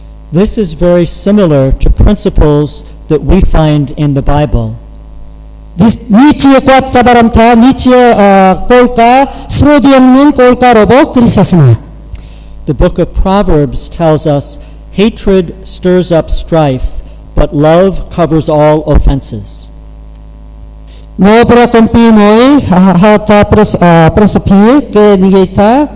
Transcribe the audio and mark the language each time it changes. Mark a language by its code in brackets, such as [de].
[en] This is very similar to principles that we find in the Bible. [km] នេះជាគាត់ចាប់អារម្មណ៍ថានេះជាគោលការណ៍ស្រួលរៀងនឹងគោលការណ៍របស់គ្រិស្តសាសនា [en] The book of Proverbs tells us hatred stirs up strife, but love covers all offenses. [km] នៅព្រះគម្ពីរមួយហៅថាប្រសិទ្ធិគេនិយាយថា